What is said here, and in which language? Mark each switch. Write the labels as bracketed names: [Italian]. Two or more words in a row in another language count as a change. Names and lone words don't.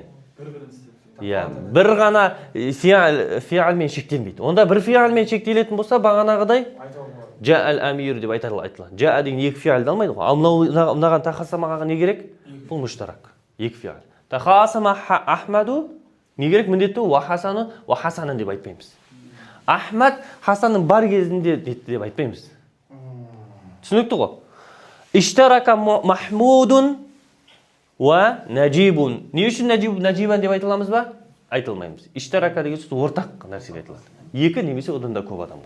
[Kazakh] Бір ғана фиалмен шектелмейді. Онда бір фиалмен шектелетін болса, бағанағыдай [Arabic] جعل أمير [Kazakh] деп айтылады. Жа'a деген екі фиалды алмайды ғой. Ал мынаған тахасамаға не керек? Бұл мұштарак. Екі фиал. [Arabic] تخاصم أحمد [Kazakh] не керек? Міндетті [Arabic] وحسنُ وحسنًا [Kazakh] деп айтпаймыз. Ахмад Хасанның бар кезінде деп айтпаймыз. Түсінікті ғой? [Arabic] اشترك محمودٌ ونجيبٌ. [Kazakh] Не үшін Наджибан деп айтыламыз ба? Айтылмаймыз. Иштарака деген сөз ортақ нәрсеге айтылады. Екі немесе одан да көп адамға.